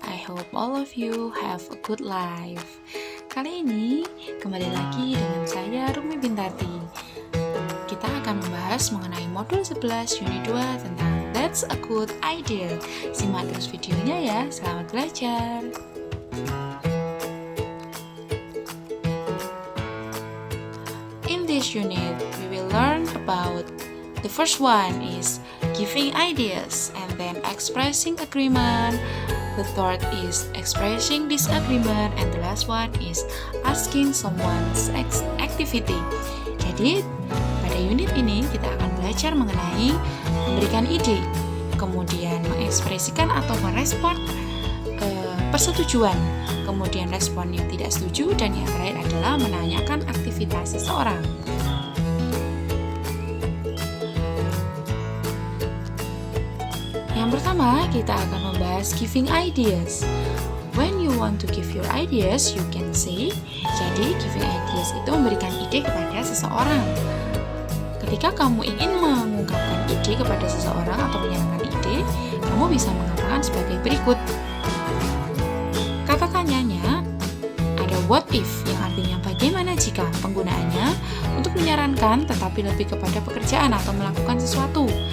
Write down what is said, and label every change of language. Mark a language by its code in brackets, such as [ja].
[en] I hope all of you have a good life. [id] Kali ini kembali lagi dengan saya Rumi Bintati. Kita akan membahas mengenai modul 11 unit 2 tentang That's a Good Idea. Simak terus videonya ya. Selamat belajar. [en] In this unit, we will learn about the first one is giving ideas and then expressing agreement. The third is expressing disagreement and the last one is asking someone's activity. [id] Jadi, pada unit ini kita akan belajar mengenai memberikan ide, kemudian mengekspresikan atau merespon persetujuan, kemudian respon yang tidak setuju, dan yang terakhir adalah menanyakan aktivitas seseorang. Yang pertama, kita akan membahas giving ideas. [en] When you want to give your ideas, you can say. [id] Jadi, giving ideas itu memberikan ide kepada seseorang. Ketika kamu ingin mengungkapkan ide kepada seseorang atau menyampaikan ide, kamu bisa mengatakan sebagai berikut. Kata tanyanya ada what if, yang artinya bagaimana jika. Penggunaannya untuk menyarankan tetapi lebih kepada pekerjaan atau melakukan sesuatu.